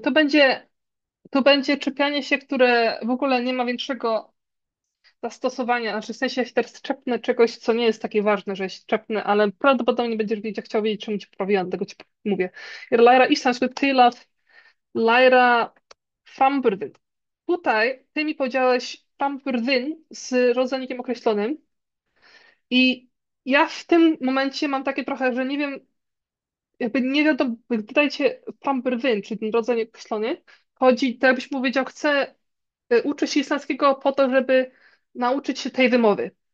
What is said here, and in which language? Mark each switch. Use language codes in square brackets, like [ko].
[pl] To będzie czepianie się, które w ogóle nie ma większego zastosowania. Znaczy, w sensie, ja się teraz czepnę czegoś, co nie jest takie ważne, że się czepnę, ale prawdopodobnie będziesz chciał wiedzieć, czemu ci poprawiłam, dlatego ci mówię. [is] Ég er að læra íslensku til að læra framburðinn. [pl] Tutaj ty mi powiedziałeś framburðinn z rodzajnikiem określonym i ja w tym momencie mam takie trochę, że nie wiem, jakby nie wiadomo, dodajcie framburðinn, czyli ten rodzajnik określony, chodzi, tak jakbyś mu powiedział, chcę uczyć się islandzkiego po to, żeby nauczyć się tej wymowy.